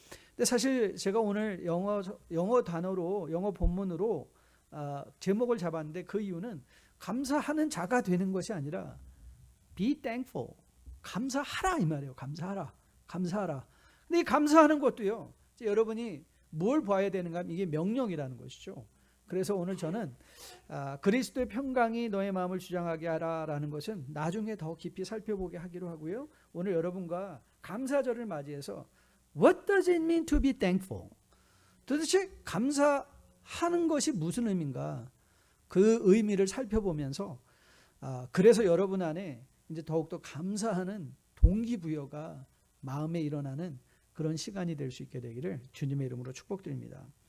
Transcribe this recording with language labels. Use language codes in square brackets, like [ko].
[ko] 근데 사실 제가 오늘 영어 단어로, 영어 본문으로 제목을 잡았는데 그 이유는 감사하는 자가 되는 것이 아니라 [en] be thankful, [ko] 감사하라 이 말이에요. 감사하라. 근데 이 감사하는 것도요, 여러분이 뭘 봐야 되는가 하면 이게 명령이라는 것이죠. 그래서 오늘 저는 그리스도의 평강이 너의 마음을 주장하게 하라라는 것은 나중에 더 깊이 살펴보게 하기로 하고요. 오늘 여러분과 감사절을 맞이해서 [en] What does it mean to be thankful? [ko] 도대체 감사하는 것이 무슨 의미인가? 그 의미를 살펴보면서 그래서 여러분 안에 이제 더욱더 감사하는 동기부여가 마음에 일어나는 그런 시간이 될 수 있게 되기를 주님의 이름으로 축복드립니다.